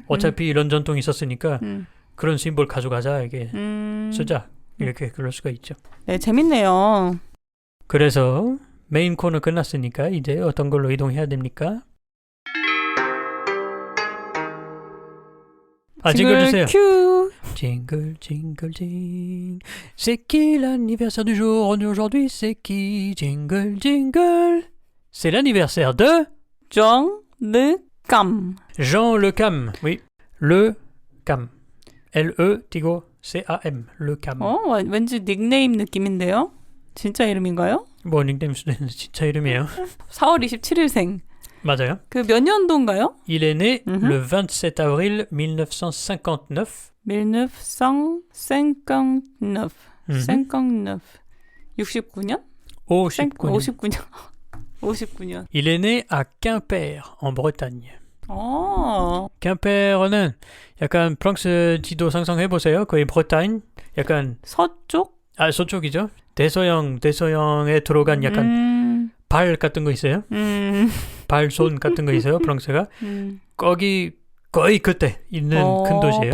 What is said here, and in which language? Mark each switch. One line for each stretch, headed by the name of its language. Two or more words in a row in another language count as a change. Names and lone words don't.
Korean: 어차피 이런 전통이 있었으니까 그런 심볼 가져가자 이게 쓰자 이렇게 그럴 수가 있죠. 네, 재밌네요. 그래서 메인 코너 끝났으니까 이제 어떤 걸로 이동해야 됩니까? 징글 주세요. 큐.
English: Jingle, jingle, jingle.
French: C'est qui l'anniversaire du jour aujourd'hui? C'est qui?
English: Jingle, jingle.
French: C'est l'anniversaire de Jean Le Cam. Jean Le Cam. Oui, Le Cam. L-E-C-A-M. Le Cam.
Korean: 왠지 닉네임 느낌인데요? 진짜 이름인가요? 뭐 닉네임 수도 있는데 진짜 이름이에요. 4월 27일생. 맞아요. 그 몇 년도인가요?
French: Il est né le 27 avril 1959. 1959. 59.
Korean: 69년? 59년. 59년.
French: Il est né à Quimper, en Bretagne.
Korean: 어. 캠페어는 약간 프랑스 지도 상상해보세요. 거의 브레타gne. 약간 서쪽? 서쪽이죠. 대서양에 들어간 약간 발 같은 거 있어요. 발손 같은 거 있어요. 프랑스가. 거기 거의 그때 있는 큰 도시예요.